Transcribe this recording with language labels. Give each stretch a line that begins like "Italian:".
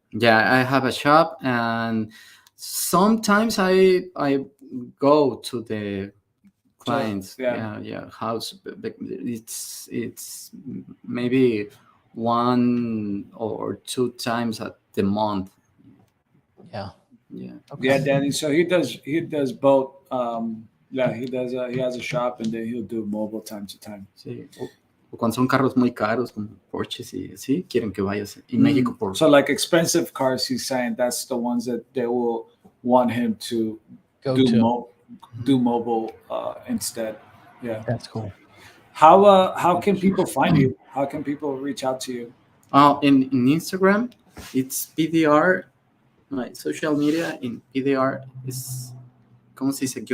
English: Yeah, I have a shop, and sometimes I go to the clients house, but it's maybe 1 or 2 times at the month. Yeah. Okay. Yeah, Danny. So he does both. He has a shop, and then he'll do mobile time to time.
Spanish: Sí. O cuando son carros muy caros como Porsches y así, quieren que vayas en México por.
English: So like expensive cars, he's saying that's the ones that they will want him to do mobile instead. Yeah, that's cool. How can people find you? How can people reach out to you? In Instagram, it's PDR. My social media in PDR is
Spanish: ¿cómo se dice?